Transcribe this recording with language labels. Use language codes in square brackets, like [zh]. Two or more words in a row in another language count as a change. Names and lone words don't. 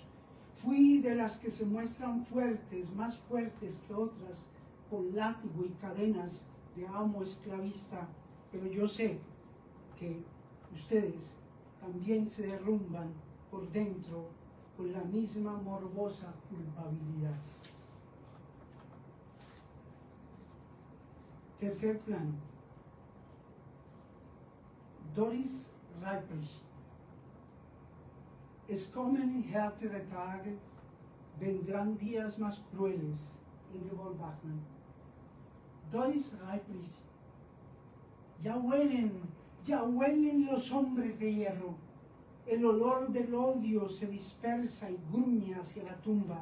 [es] Fui de las que se muestran fuertes, más fuertes que otras, con látigo y cadenas de amo esclavista, pero yo sé que ustedes también se derrumban por dentro con la misma morbosa culpabilidad. Tercer plano. Doris Reiplich. [de] Es kommen härtere Tage, [es] vendrán días más crueles. Ingeborg Bachmann. Doris Reiplich. Ya huelen los hombres de hierro. El olor del odio se dispersa y gruñe hacia la tumba.